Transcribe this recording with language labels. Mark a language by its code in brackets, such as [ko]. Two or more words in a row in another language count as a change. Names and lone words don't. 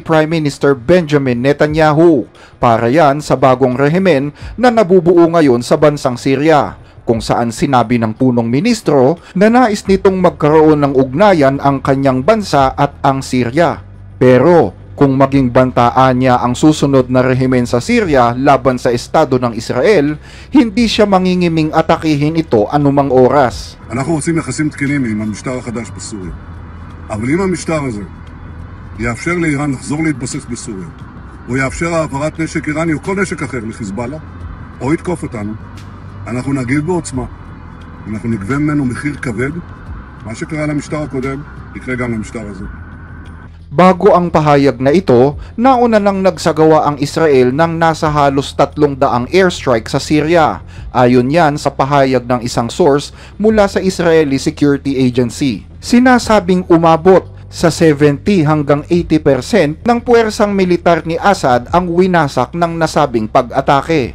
[tl] Prime Minister Benjamin Netanyahu para yan sa bagong rehimen na nabubuo ngayon sa bansang Syria, kung saan sinabi ng punong ministro na nais nitong magkaroon ng ugnayan ang kanyang bansa at ang Syria. Pero kung maging bantaan niya ang susunod na rehimen sa Syria laban sa Estado ng Israel, hindi siya mangingiming atakihin ito anumang oras. [he] אנחנו רוצים יחסים תקינים עם המשטר החדש בסוריה. אבל אם המשטר הזה יאפשר לאיראן לחזור להתבסס בסוריה, או יאפשר העברת נשק איראני או כל נשק אחר לחיזבאללה, או יתקוף אותנו, אנחנו נגיב בעוצמה. אנחנו נגבה ממנו מחיר כבד. מה שקרה למשטר הקודם, יקרה גם למשטר הזה. [tl] Bago ang pahayag na ito, nauna nang nagsagawa ang Israel ng nasa halos 300 airstrike sa Syria. Ayon yan sa pahayag ng isang source mula sa Israeli Security Agency. Sinasabing umabot sa 70 hanggang 80% ng puwersang militar ni Assad ang winasak ng nasabing pag-atake.